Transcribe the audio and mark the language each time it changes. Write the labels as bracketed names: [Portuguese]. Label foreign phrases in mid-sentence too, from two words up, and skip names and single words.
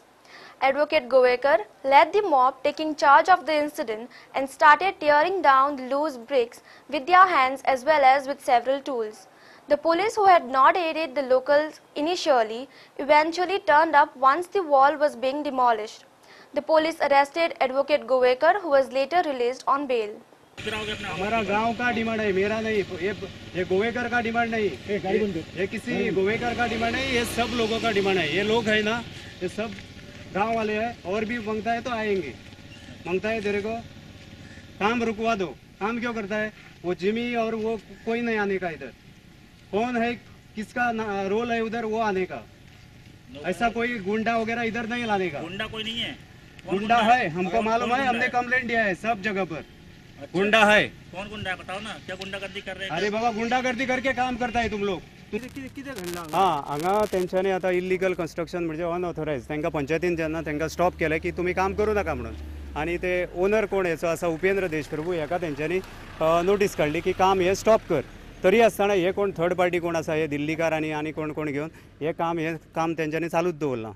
[English] Advocate Govekar led the mob, taking charge of the incident and started tearing down the loose bricks with their hands as well as with several tools. The police, who had not aided the locals initially, eventually turned up once the wall was being demolished. The police arrested Advocate Govekar, who was later released on bail. [Hindi] हमारा गांव का डिमांड है, मेरा नहीं। ये गोवेकर का डिमांड नहीं, ये किसी गोवेकर का डिमांड नहीं, ये सब लोगों का डिमांड है। ये लोग है ना, ये सब गांव वाले हैं। और भी मांगता है तो आएंगे, मांगता है तेरे को काम रुकवा दो। काम क्यों करता है वो? जिमी और वो कोई नहीं आने का इधर। कौन है, किसका रोल है उधर वो आने का? ऐसा कोई गुंडा वगैरह इधर नहीं लाने का। गुंडा कोई नहीं है। गुंडा है, हमको मालूम है, हमने कंप्लेंट दिया है सब जगह पर। गुंडा है। कौन गुंडा है बताओ ना, क्या गुंडागर्दी कर रहे हैं? अरे बाबा, गुंडागर्दी करके काम करता है तुम लोग। हाँ, [Konkani] हांगा तेंच्यांनी आता [English] illegal construction [Konkani] म्हणजे अनऑथोराइज, तांकां पंचायतीन जेन्ना तांकां स्टॉप केलें की तुमी काम करूं नाका म्हणून, आनी ते ओनर कोण हेचो आसा उपेंद्र देशप्रभू, हेका तेंच्यांनी नोटीस काडली की काम हे स्टॉप कर। तरी आसतना हे कोण [English] third party [Konkani] कोण आसा, हे दिल्लीकार आनी कोण कोण घेवन हे काम तेंच्यांनी चालूच दवरलां।